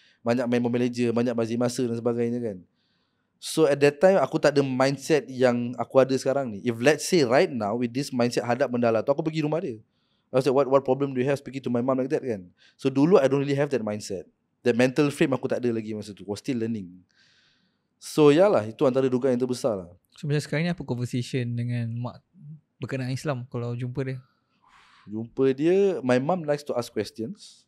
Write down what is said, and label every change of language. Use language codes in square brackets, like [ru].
[ms] Banyak main Mobile Legends, banyak bazir masa dan sebagainya kan. [en] So at that time [ms] aku tak ada mindset yang aku ada sekarang ni. [en] If let's say right now with this mindset [ms] hadap bendala tu, aku pergi rumah dia. [en] I was like, what problem do you have speaking to my mom like that kan? [ms] So dulu [en] I don't really have that mindset. That mental frame [ms] aku tak ada lagi masa tu. [en] Was still learning. [ms] So yalah, itu antara dugaan yang terbesar lah. So macam sekarang ni apa conversation dengan mak berkenaan Islam kalau jumpa dia? Jumpa dia, [en] my mom likes to ask questions.